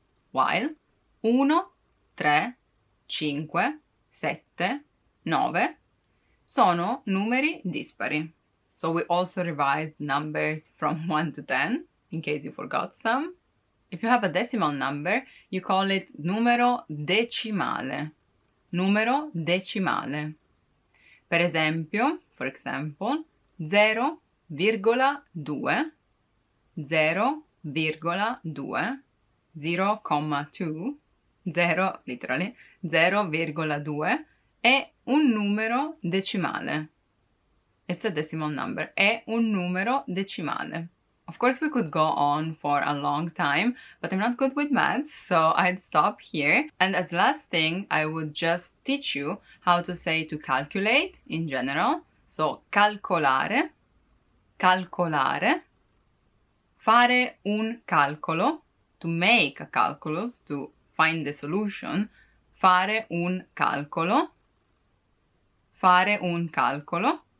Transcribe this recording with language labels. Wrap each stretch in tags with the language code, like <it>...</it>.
<it>While 1, 3, 5, 7, 9 sono numeri dispari.</it> <en>So we also revised numbers from 1 to 10, in case you forgot some. If you have a decimal number, you call it numero decimale.</en> <it>Numero decimale. Per esempio, for example, 0,2, 0,2, 0,2, 0 literally, 0,2 è un numero decimale.</it> <en>It's a decimal number. È un numero decimale. Of course, we could go on for a long time, but I'm not good with maths, so I'd stop here. And as last thing, I would just teach you how to say to calculate in general.</en> <it>So, calcolare, calcolare, fare un calcolo, to make a calculus, to find the solution, fare un calcolo, fare un calcolo.</it>